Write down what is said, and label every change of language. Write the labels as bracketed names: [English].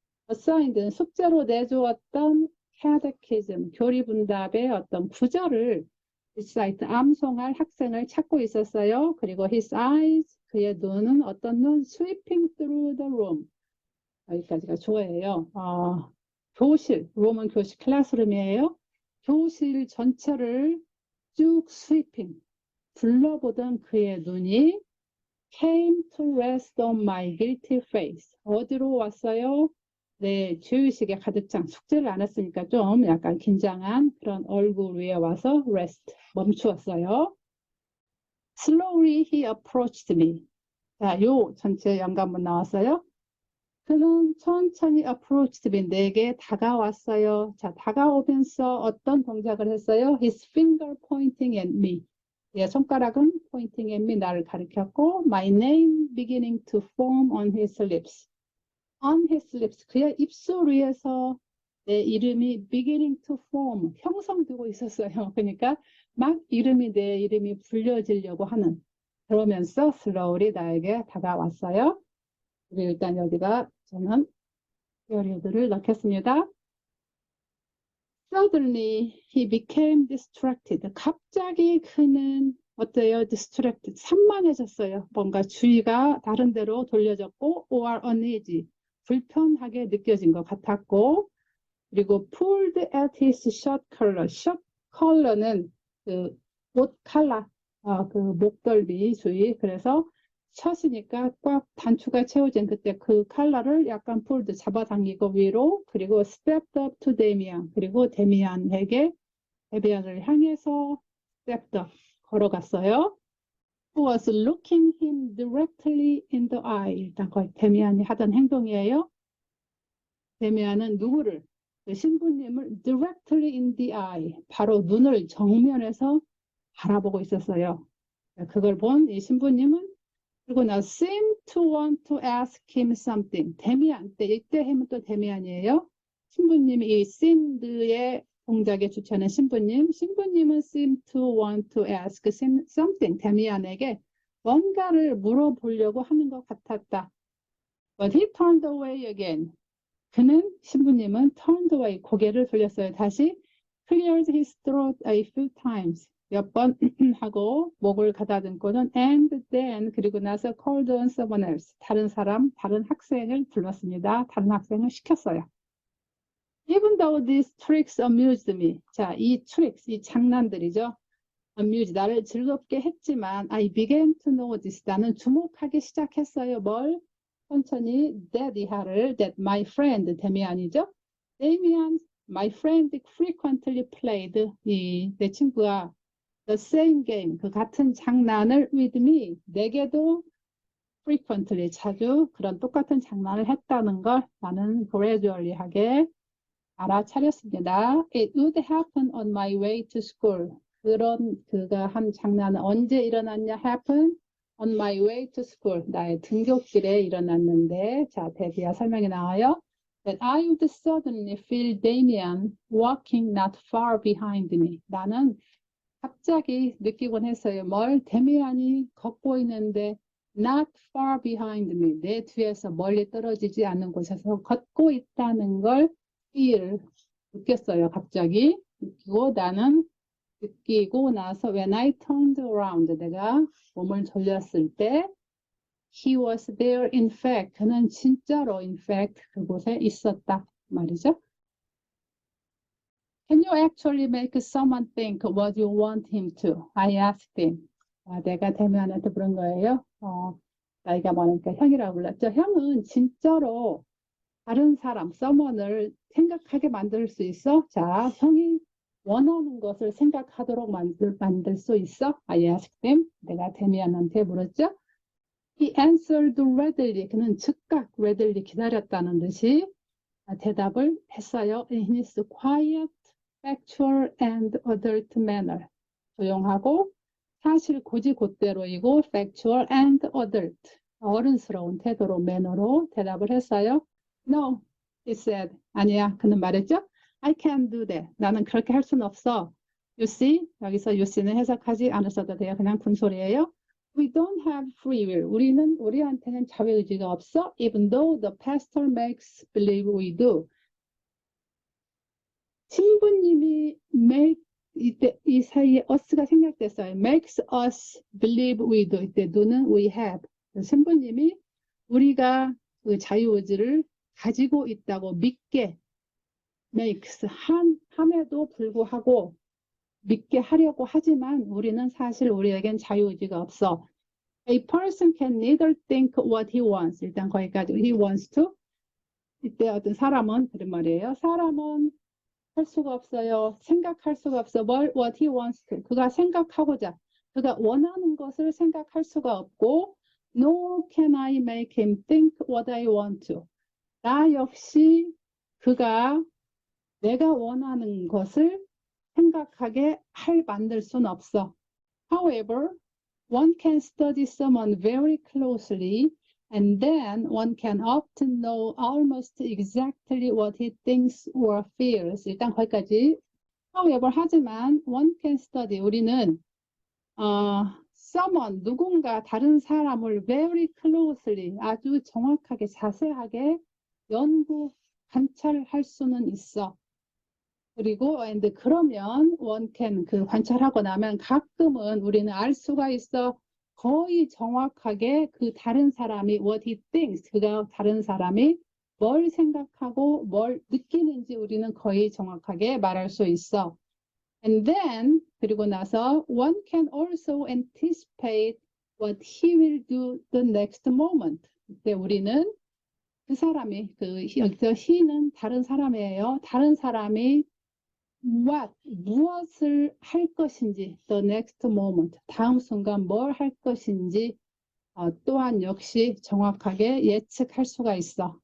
[Korean] assigned는 숙제로 내주었던 catechism, 교리분답의 어떤 구절을 recite, 암송할 학생을 찾고 있었어요. 그리고 [English] his eyes, [Korean] 그의 눈은 어떤 눈? [English] sweeping through the room. [Korean] 여기까지가 주어예요. 교실, 룸은 교실, 클래스룸이에요. 교실 전체를 쭉 sweeping, 둘러보던 그의 눈이 [English] came to rest on my guilty face. [Korean] 어디로 왔어요? 네, 죄의식에 가득 찬 숙제를 안 했으니까 좀 약간 긴장한 그런 얼굴 위에 와서 rest, 멈추었어요. [English] Slowly he approached me. [Korean] 자, 요 전체 연관문 나왔어요. 그는 천천히 [English] approached me, [Korean] 내게 다가왔어요. 자, 다가오면서 어떤 동작을 했어요? [English] His finger pointing at me. [Korean] 예, 손가락은 [English] pointing at me, [Korean] 나를 가리켰고, [English] my name beginning to form on his lips. On his lips, [Korean] 그의 입술 위에서 내 이름이 [English] beginning to form, [Korean] 형성되고 있었어요. 그러니까 막 내 이름이 불려지려고 하는, 그러면서 slowly 나에게 다가왔어요. 일단 여기다 저는 period를 넣겠습니다. [English] Suddenly he became distracted. [Korean] 갑자기 그는 어때요? distracted, 산만해졌어요. 뭔가 주의가 다른 데로 돌려졌고 [English] or uneasy, [Korean] 불편하게 느껴진 것 같았고, 그리고 [English] pulled at his shirt collar. [Korean] shirt collar는 그 옷 칼라, 그 목덜미 주의. 그래서 셔츠니까 꽉 단추가 채워진 그때 그 칼라를 약간 pulled, 잡아당기고 위로, 그리고 [English] stepped up to [Korean] 데미안, 그리고 데미안에게, 데미안을 향해서 [English] stepped up, [Korean] 걸어갔어요. [English] Who was looking him directly in the eye. [Korean] 일단 거의 데미안이 하던 행동이에요. 데미안은 누구를? 그 신부님을 [English] directly in the eye, [Korean] 바로 눈을 정면에서 바라보고 있었어요. 그걸 본 이 신부님은 그리고 나 [English] seem to want to ask him something. [Korean] 데미안, 이때 하면 또 데미안이에요. 신부님이 이 seemed의 동작에 주체하는 신부님은 [English] seem to want to ask something. [Korean] 데미안에게 뭔가를 물어보려고 하는 것 같았다. [English] But he turned away again. [Korean] 신부님은 [English] turned away, [Korean] 고개를 돌렸어요. 다시 [English] cleared his throat a few times. [Korean] 몇 번 하고 목을 가다듬고는 [English] and then, [Korean] 그리고 나서 [English] called on someone else. [Korean] 다른 학생을 불렀습니다. 다른 학생을 시켰어요. [English] Even though these tricks amused me. [Korean] 자, 이 tricks, 이 장난들이죠. amuse, 나를 즐겁게 했지만 [English] I began to notice, [Korean] 나는 주목하기 시작했어요. 뭘? 천천히 [English] that my friend, [Korean] 데미안이죠. 데미안, [English] my friend frequently played, [Korean] 내 친구가 [English] the same game, [Korean] 그 같은 장난을 [English] with me, [Korean] 내게도 frequently, 자주 그런 똑같은 장난을 했다는 걸 나는 gradually 하게 알아차렸습니다. [English] It would happen on my way to school. [Korean] 그가 한 장난은 언제 일어났냐? [English] happen on my way to school. [Korean] 나의 등굣길에 일어났는데, 자, 대비와 설명이 나와요. [English] that I would suddenly feel Damien walking not far behind me. [Korean] 나는 갑자기 느끼곤 했어요. 뭘 데미안이 걷고 있는데 [English] not far behind me. [Korean] 내 뒤에서 멀리 떨어지지 않는 곳에서 걷고 있다는 걸 feel, 느꼈어요. 갑자기 느끼고 나는 느끼고 나서 [English] when I turned around, [Korean] 내가 몸을 돌렸을 때 [English] he was there in fact, [Korean] 그는 진짜로 [English] in fact [Korean] 그곳에 있었다 말이죠. [English] Can you actually make someone think what you want him to? I asked him. [Korean] 내가 데미안한테 물은 거예요. 나이가 많으니까 형이라고 불렀죠. 형은 진짜로 다른 사람, someone을 생각하게 만들 수 있어? 자, 형이 원하는 것을 생각하도록 만들 수 있어? [English] I asked him. [Korean] 내가 데미안한테 물었죠. [English] He answered readily. [Korean] 그는 즉각 readily 기다렸다는 듯이 대답을 했어요. [English] In his quiet, factual and adult manner. [Korean] 조용하고 사실 고지곧대로이고 [English] factual and adult. [Korean] 어른스러운 태도로 매너로 대답을 했어요. [English] No, he said. [Korean] 아니야, 그는 말했죠. [English] I can't do that. [Korean] 나는 그렇게 할 수는 없어. [English] You see, [Korean] 여기서 you see는 해석하지 않으셔도 돼요. 그냥 군소리예요. [English] We don't have free will. [Korean] 우리한테는 자유의지가 없어. [English] Even though the pastor makes believe we do. [Korean] 신부님이 make, 이때 이 사이에 us가 생략됐어요. [English] Makes us believe we do. [Korean] 이때 do는 [English] we have. [Korean] 신부님이 우리가 그 자유의지를 가지고 있다고 믿게 makes 함에도 불구하고 믿게 하려고 하지만 우리는 사실 우리에겐 자유의지가 없어. [English] A person can neither think what he wants. [Korean] 일단 거기까지 [English] he wants to. [Korean] 이때 어떤 사람은 그런 말이에요. 사람은 할 수가 없어요. 생각할 수가 없어. [English] what he wants to. [Korean] 그가 생각하고자. 그가 원하는 것을 생각할 수가 없고 [English] nor can I make him think what I want to. [Korean] 나 역시 그가 내가 원하는 것을 생각하게 만들 수는 없어. [English] However, one can study someone very closely and then one can often know almost exactly what he thinks or feels. [Korean] 일단 거기까지. [English] However, [Korean] 하지만 [English] one can study. [Korean] 우리는 someone, 누군가 다른 사람을 [English] very closely, [Korean] 아주 정확하게 자세하게 연구, 관찰할 수는 있어. 그리고 and 그러면 [English] one can [Korean] 그 관찰하고 나면 가끔은 우리는 알 수가 있어. 거의 정확하게 그 다른 사람이 [English] what he thinks, [Korean] 그가 다른 사람이 뭘 생각하고 뭘 느끼는지 우리는 거의 정확하게 말할 수 있어. [English] And then [Korean] 그리고 나서 [English] one can also anticipate what he will do the next moment. [Korean] 그때 우리는 그 사람이 여기서 he는 다른 사람이에요. 다른 사람이 무엇을 할 것인지 [English] the next moment, [Korean] 다음 순간 뭘 할 것인지 또한 역시 정확하게 예측할 수가 있어.